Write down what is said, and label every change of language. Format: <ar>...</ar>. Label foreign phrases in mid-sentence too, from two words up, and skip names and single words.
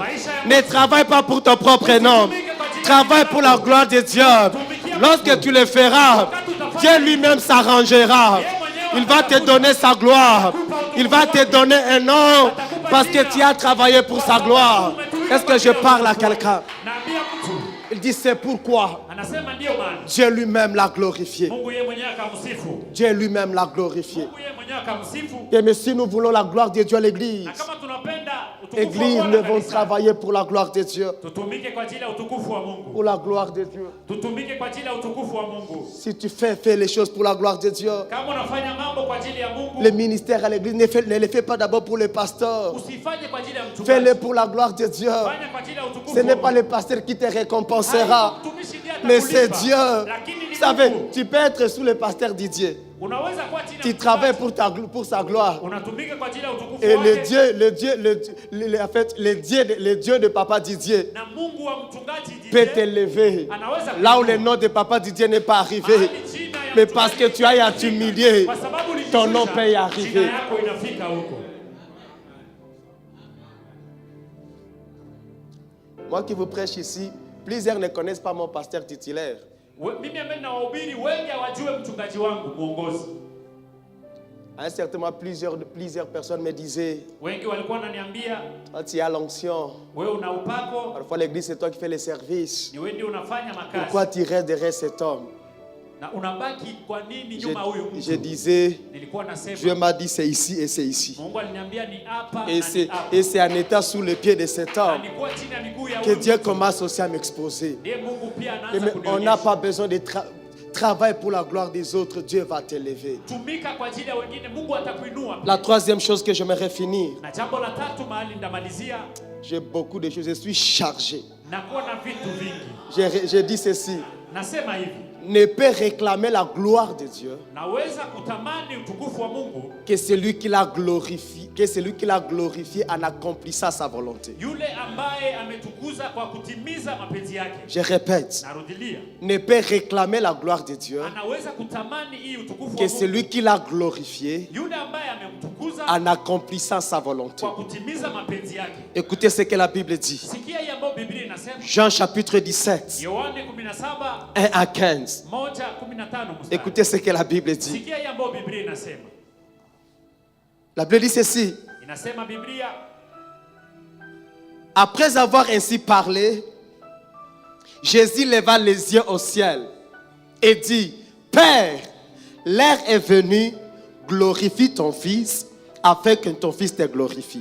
<fr>Ne travaille pas pour ton propre nom. Travaille pour la gloire de Dieu. Lorsque tu le feras, Dieu lui-même s'arrangera. Il va te donner sa gloire. Il va te donner un nom parce que tu as travaillé pour sa gloire. Est-ce que je parle à quelqu'un?</fr> <sw>Naambia mtu</sw> <fr>Il dit c'est pourquoi</fr> <sw>anasema ndio maana</sw> <fr>Dieu lui-même l'a glorifié.</fr> <sw>Mungu yeye mwenyewe akamsifu.</sw> <fr>Dieu lui-même l'a glorifié.</fr> <sw>Mungu yeye mwenyewe akamsifu.</sw> <fr>Et mais si nous voulons la gloire de Dieu à l'église,</fr> <sw>Na kama tunapenda utukufu wa</sw> <fr>l'église,</fr> <sw>Bwana</sw> <fr>nous devons</fr> <sw>kanisa,</sw> <fr>travailler pour la gloire de Dieu.</fr> <sw>tutumike kwa ajili ya utukufu wa Mungu.</sw> <fr>Pour la gloire de Dieu.</fr> <sw>Tutumike kwa ajili ya utukufu wa Mungu.</sw> <fr>Si tu fais les choses pour la gloire de Dieu,</fr> <sw>Kama unafanya mambo kwa ajili ya Mungu,</sw> <fr>le ministère à l'église, ne les fais pas d'abord pour les pasteurs.</fr> <sw>usifanye kwa ajili ya mchungaji.</sw> <fr>Fais-le pour la gloire de Dieu.</fr> <sw>Fanya kwa ajili ya utukufu.</sw> <fr>Ce n'est</fr> <sw>wa</sw> <fr>pas</fr> <sw>Mungu.</sw> <fr>le pasteur qui te récompensera,</fr> <sw>Mtumishi ndiye</sw> <fr>mais c'est</fr> <sw>atakulipa.</sw> <fr>Dieu.</fr> <sw>Lakini ni</sw> <fr>Vous savez,</fr> <sw>Mungu.</sw> <fr>tu peux être sous le pasteur Didier.</fr> <sw>Unaweza kuwa chini ya</sw> <fr>Tu</fr> <sw>mchungaji.</sw> <fr>travailles pour sa gloire.</fr> <sw>Unatumika kwa ajili ya utukufu</sw> <fr>Et</fr> <sw>wake.</sw> <fr>le Dieu de Papa Didier</fr> <sw>Na Mungu wa mchungaji</sw> <fr>peut</fr> <sw>Didier</sw> <fr>t'élever</fr> <sw>anaweza</sw> <fr>là où</fr> <sw>kuinua.</sw> <fr>le nom de Papa Didier n'est pas arrivé.</fr> <sw>Mahali jina ya</sw> <fr>Mais</fr> <sw>mchungaji</sw> <fr>parce que tu as à t'humilier,</fr> <sw>kwa sababu ulijishusha,</sw> <fr>ton nom peut y</fr> <sw>jina</sw> <fr>arriver.</fr> <sw>yako inafika huko.</sw> <fr>Moi qui vous prêche ici, plusieurs ne connaissent pas mon pasteur titulaire.</fr> <sw>Mimi ambaye nawahubiri wengi hawajue mchungaji wangu mwongozi.</sw> <fr>À un certain moment, plusieurs personnes me disaient,</fr> <sw>Wengi walikuwa wananiambia</sw> <fr>quand tu as l'onction,</fr> <sw>wewe una upako,</sw> <fr>parfois l'église c'est toi qui fais les services.</fr> <sw>ni wewe ndio unafanya</sw> <fr>Pourquoi</fr> <sw>makazi.</sw> <fr>tu restes derrière cet homme?</fr> <sw>Na unabaki kwa nini</sw> <fr>Je,</fr> <sw>nyuma huyo</sw> <fr>je</fr> <sw>mtu?</sw> <fr>disais,</fr> <sw>Nilikuwa</sw> <fr>Dieu</fr> <sw>nasema</sw> <fr>m'a dit c'est ici et c'est ici.</fr> <sw>Mungu aliniambia ni hapa</sw> <fr>Et</fr> <sw>na</sw> <fr>c'est,</fr> <sw>ni hapa.</sw> <fr>et c'est en étant sous les pieds de cet homme</fr> <sw>Alikuwa chini ya miguu ya</sw> <fr>que</fr> <sw>huyo</sw> <fr>Dieu</fr> <sw>mtu.</sw> <fr>commence aussi à m'exposer.</fr> <sw>Ndiye Mungu pia</sw> <fr>Et</fr> <sw>anaanza</sw> <fr>mais on n'a</fr> <sw>kunionyesha.</sw> <fr>pas besoin de travailler pour la gloire des autres. Dieu va t'élever.</fr> <sw>Tumika kwa ajili ya wengine, Mungu atakuinua.</sw> <fr>La troisième chose que j'aimerais finir,</fr> <sw>Na jambo la tatu mahali ndamalizia,</sw> <fr>j'ai beaucoup de choses, je suis chargé.</fr> <sw>nakuwa na vitu vingi.</sw> <fr>J'ai dit ceci,</fr> <sw>Nasema hivi,</sw> <fr>ne peut réclamer la gloire de Dieu</fr> <sw>naweza kutamani utukufu wa Mungu</sw> <fr>que celui qui l'a glorifié en accomplissant sa volonté.</fr> <sw>yule ambaye ametukuza kwa kutimiza mapenzi yake.</sw> <fr>Je répète,</fr> <sw>Narudilia,</sw> <fr>ne peut réclamer la gloire de Dieu</fr> <sw>anaweza kutamani hii utukufu wa</sw> <fr>que</fr> <sw>Mungu</sw> <fr>celui qui l'a glorifié</fr> <sw>yule ambaye amemtukuza</sw> <fr>en accomplissant sa volonté.</fr> <sw>kwa kutimiza mapenzi yake.</sw> <fr>Écoutez ce que la Bible dit.</fr> <sw>Sikia hii ambayo Biblia inasema,</sw> <fr>Jean chapitre 17,</fr> <sw>Yohane 17</sw> <fr>1 à 15.</fr> <sw>1:15 mstari.</sw> <fr>Écoutez ce que la Bible dit.</fr> <sw>Sikia hii ambayo Biblia inasema.</sw> <fr>La Bible dit ceci.</fr> <sw>Inasema Biblia,</sw> <fr>Après avoir ainsi parlé, Jésus leva les yeux au ciel et dit, Père, l'heure est venue, glorifie ton Fils, afin que ton Fils te glorifie.</fr>